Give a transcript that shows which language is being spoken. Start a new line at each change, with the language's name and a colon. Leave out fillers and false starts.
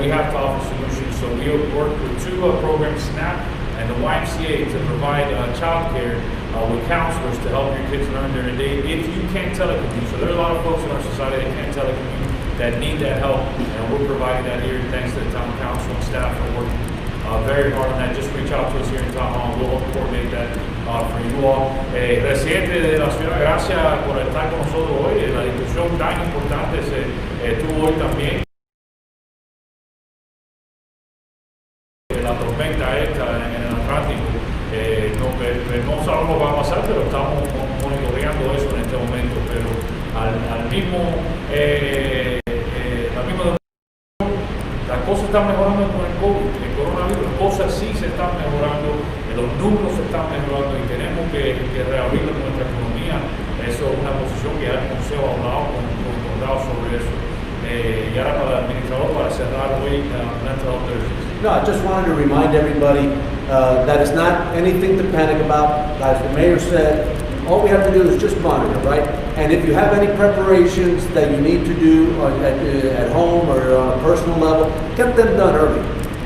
English: We have to offer solutions. So we worked with two programs, SNAP and the YMCA, to provide child care with counselors to help your kids learn during the day if you can't telecommute. So there are a lot of folks in our society that can't telecommute that need that help, and we're providing that here thanks to the town council and staff for working very hard on that. Just reach out to us here in town hall. We'll coordinate that for you all.
Spanish: Residente de la ciudad, gracias por estar con nosotros hoy. La discusión tan importante se tuvo hoy también. La tormenta esta en el Atlántico, no sabemos lo que va a pasar, pero estamos monitoreando eso en este momento. Pero al mismo las cosas están mejorando con el COVID, el coronavirus, las cosas sí se están mejorando, los números se están mejorando y tenemos que reabrir nuestra economía. Eso es una posición que ya el Consejo ha hablado con el condado sobre eso. Y ahora para el administrador, para cerrar hoy Mental Health Thursdays.
English: No, I just wanted to remind everybody that it's not anything to panic about. As the mayor said, all we have to do is just monitor, right? And if you have any preparations that you need to do at home or on a personal level, get them done early.